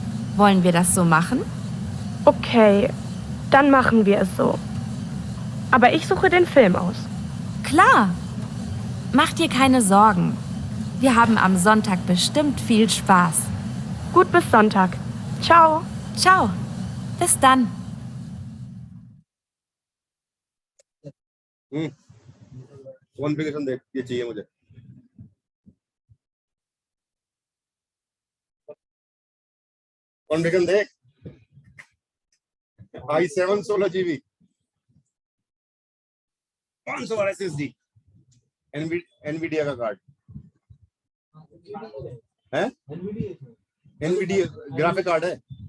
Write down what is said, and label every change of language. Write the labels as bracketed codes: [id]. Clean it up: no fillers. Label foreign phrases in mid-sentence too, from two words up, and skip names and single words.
[de] Wollen wir das so machen? Okay, Dann machen wir es so. Aber ich suche den Film aus. Klar. Mach dir keine Sorgen. Wir haben am Sonntag bestimmt viel Spaß. Gut, bis Sonntag. Ciao. Ciao. Bis dann. [hi] कॉन्फ़िगरेशन देख, ये चाहिए मुझे। कॉन्फ़िगरेशन देख, i7 16 GB, 500 वाला SSD, NVIDIA का कार्ड है, NVIDIA [en] graphic card [hi] है।